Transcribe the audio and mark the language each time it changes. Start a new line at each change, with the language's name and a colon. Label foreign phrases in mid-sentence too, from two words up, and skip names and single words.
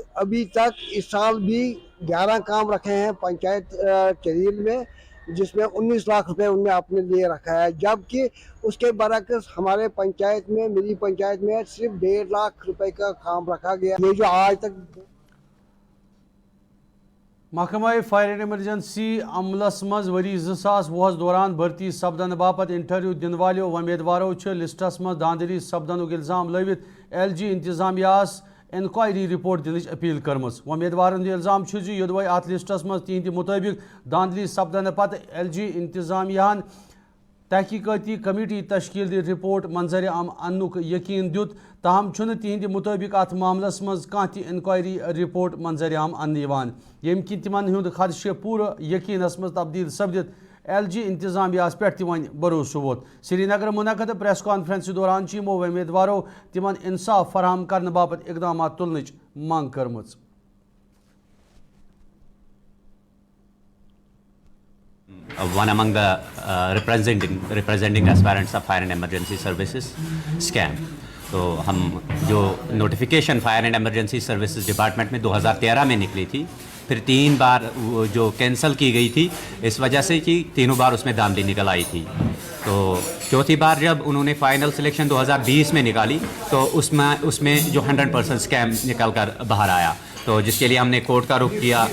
Urdu: ابھی تک اس سال بھی 11 کام رکھے ہیں پنچایت چریل میں، جس میں 19 لاکھ روپے اننے اپنے لیے رکھا ہے، جبکہ اس کے برعکس ہمارے پنچایت میں، میری پنچایت میں صرف 1.5 لاکھ روپے کا کام رکھا گیا. یہ جو آج تک
Kashmiri: محکمہ
English: fire and emergency
Kashmiri: عملس منز وری 2020 دوران بھرتی سپدن باپت انٹرویو دِن والوں امیدوارو لسٹس منز دھاندلی سپدن الزام لوِت LG انتظامیہس
English: inquiry report
Kashmiri: دِن اپیل کٔرم. امیدوار الزام یودوے اتھ لسٹس منز تِہند مطابق دھاندلی سپدن پتھ LG انتظامیہن تحقیقاتی کمیٹی تشکیل دی رپورٹ منظر عام انُک یقین دیُت، تاہم تِہند مطابق اتھ معاملس منز کہہ
English: inquiry report
Kashmiri: منظر عام ان یم کہ تِمن ہُند خدشے پورا یقینس منز تبدیل سپدِتھ LG انتظامیہس پے ون بھروسو ووت. سرینگر منعقد
English: press conference
Kashmiri: دوران یمو امیدوارو تِمن انصاف فراہم کرنے باپت اقدام تُلنے مانگ کٔرم.
English: One among the representing aspirants of fire and emergency services scam.
Urdu: تو ہم جو نوٹیفکیشن
English: fire and emergency services department
Urdu: میں 2013 میں نکلی تھی، پھر 3 بار وہ جو کینسل کی گئی تھی اس وجہ سے کہ تینوں بار اس میں دھاندلی نکل آئی تھی. تو چوتھی بار جب انہوں نے
English: final selection
Urdu: 2020 میں نکالی تو اس میں جو 100% سکیم نکل کر باہر آیا، تو جس کے لیے ہم نے کورٹ کا رخ کیا.